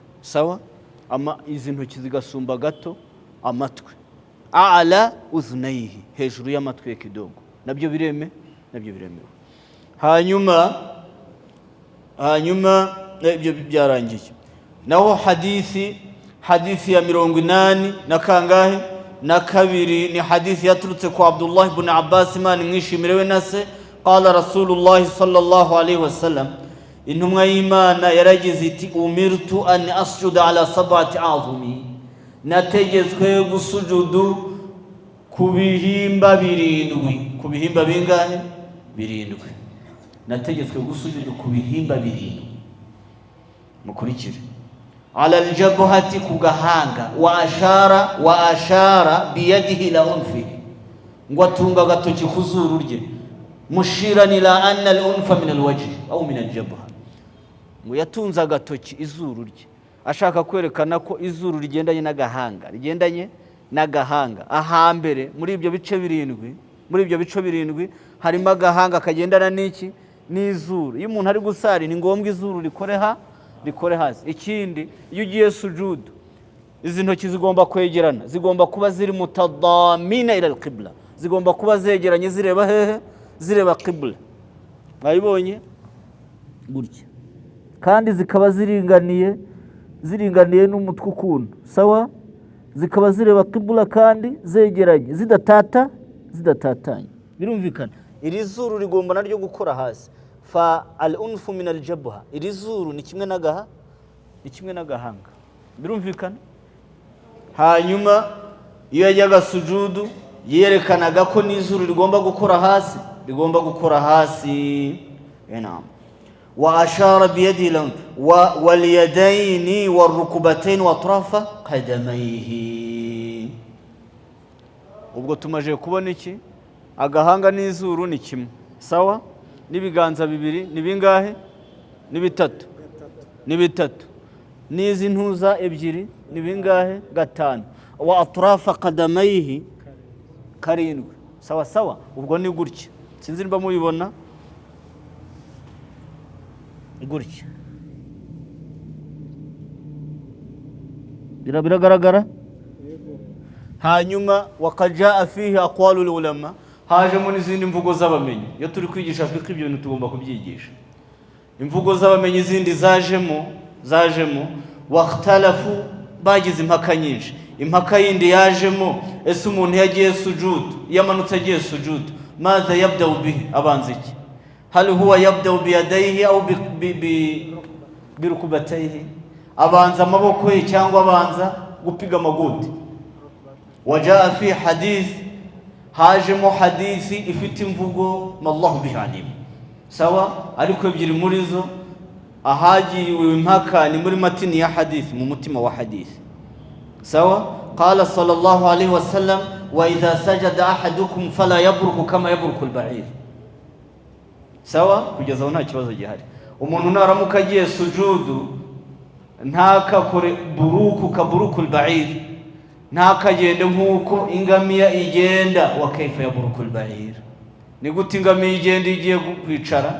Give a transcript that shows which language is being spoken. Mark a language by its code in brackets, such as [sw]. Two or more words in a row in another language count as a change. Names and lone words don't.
[rw] Sawa, izi ntoki zigasumba gato amatwi, [ar] أعلى أذنيه, [rw] hejuru y'amatwi ye kidogo, nabyo biremewe. Hanyuma ibyo byarangiye. Naho hadithi ya 80 na kangahe na kabiri ni hadithi yaturutse kwa Abdullah ibn Abbas imana mwishimirewe nase [ar] قال رسول الله صلى الله عليه وسلم [rw] intumwa y'Imana yaragize iti [ar] أمرت أن أسجد على سبعة أعظم, [rw] nategetswe gusujudu ku bihimba birindwi. Ku bihimba bingahe? Birindwi. Nategetswe gusujudu ku bihimba birindwi. Mukurikire. [ar] على الجبهة, [rw] ku gahanga. [ar] وأشار بيده إلى أنفه, [rw] ngo atunga agatoki ku zuru rye. [ar] مشيرا إلى أن الأنف من الوجه أو من الجبهة, [rw] ngo yatunza agatoki izuru rye ashaka kwerekana ko izuru rigendanye n'agahanga. Ahambere muri ibyo bice birindwi harimo agahanga kagendana n'iki? N'izuru. Iyo umuntu ari gusari ni ngombwa izuru rikore hasi. Ikindi, iyo ugiye sujudu izi ntoki zigomba kwegerana, zigomba kuba ziri [ar] متضامنة إلى القبلة, [rw] zigomba kuba zegeranye zireba hehe? Zireba qibla. Mwabibonye gutya, kandi zikaba ziringaniye n'umutwe ukuntu, sawa? Zikaba zireba qibla kandi zegeranye, zidatatanye. Birumvikana? Iri zuru rigomba naryo gukora hasi. [ar] فالأنف من الجبهة, [rw] iri zuru ni kimwe n'agahanga. Birumvikana? Hanyuma iyo yajyaga sujudu yerekanaga ko n'izuru rigomba gukora hasi. [ar] نعم. وأشار بيديه واليدين والركبتين وأطراف قدميه. [rw] Ubwo tumaje kubona iki? Agahanga n'izuru ni kimwe, sawa? N'ibiganza bibiri ni bingahe? Ni bitatu. N'izi ntuza ebyiri ni bingahe? 5. [ar] وأطراف قدميه karindwi. [rw] Sawa. Ubwo ni gutya. Sinzi niba mubibona gutya. Biragaragara? [ar] Hanyuma وقد جاء فيه أقوال العلماء, [rw] hajemo n'izindi mvugo z'abamenyi. Iyo turi kwigisha fiqh ibyo bintu tugomba kubyigisha. Imvugo z'abamenyi zindi zajemo waqtalafu, bagize impaka nyinshi. Impaka yindi yajemo, ese umuntu yagiye sujudu, yamanutse agiye sujudu, maza [ar] يبدأ به, [rw] abanza iki? [ar] هل هو يبدأ بيديه أو بركبتيه, [rw] abanza amaboko ye cyangwa abanza gupiga amagoti? [ar] وجاء في حديث, [rw] hajemo hadithi ifite imvugo [ar] الله به عليم, [rw] sawa? Ariko ebyiri muri zo ahagiwe impaka ni muri matini ya hadith, mu mutima wa hadith, sawa? [ar] قال صلى الله عليه وسلم وإذا سجد أحدكم فلا يبرك كما يبرك البعير, [rw] sawa? Kugeza aho nta kibazo gihari. Umuntu naramuka agiye sujudu ntakakore [ar] بروك البعير, [rw] ntakagende nk'uko ingamiya igenda. [ar] وكيف يبرك البعير, [rw] ni gute ingamiya igenda igiye kwicara?